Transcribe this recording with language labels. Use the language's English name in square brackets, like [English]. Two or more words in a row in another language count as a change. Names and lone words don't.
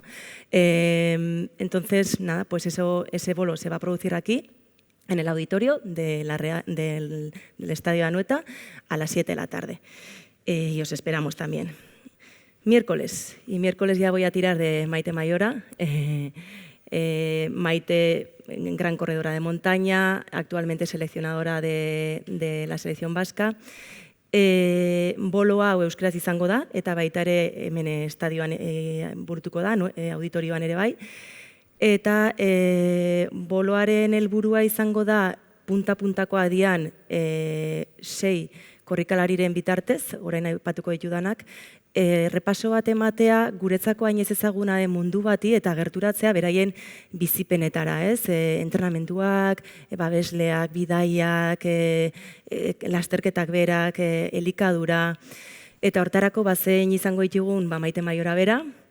[Spanish] Entonces, nada, pues ese bolo se va a producir aquí, en el auditorio del Estadio de Anoeta, a las 7 de la tarde. Y os esperamos también. Miércoles ya voy a tirar de Maite Mayora. Maite, gran corredora de montaña, actualmente seleccionadora de la selección vasca. [Basque] Bolo hau euskaraz izango da, eta baita ere hemen estadioan burutuko da, auditorioan ere bai. Eta boloaren helburua izango da punta-puntako adian 6 korrikalariren bitartez, orain aipatuko ditudanak, repaso bat ematea guretzako hain ez ezaguna den mundu bati eta gerturatzea beraien bizipenetara, entrenamenduak, babesleak, bidaiak, lasterketak berak, elikadura, eta hortarako bazein izango ditugun Maite Mayora bera,